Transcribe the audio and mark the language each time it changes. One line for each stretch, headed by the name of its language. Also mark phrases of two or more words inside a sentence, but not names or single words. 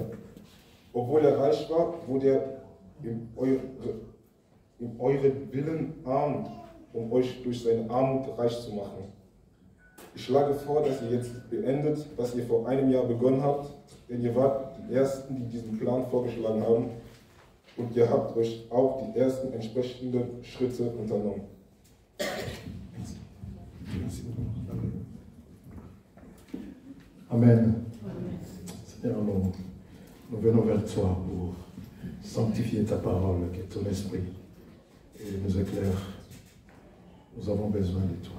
German: Obwohl er reich war, wurde er in euren Willen arm, um euch durch seine Armut reich zu machen. Ich schlage vor, dass ihr jetzt beendet, was ihr vor einem Jahr begonnen habt, denn ihr wart die Ersten, die diesen Plan vorgeschlagen haben, und ihr habt euch auch die ersten entsprechenden Schritte unternommen. Amen.
French: Seigneur, nous venons vers toi pour sanctifier ta parole, qui est ton esprit, et nous éclaire. Nous avons besoin de toi.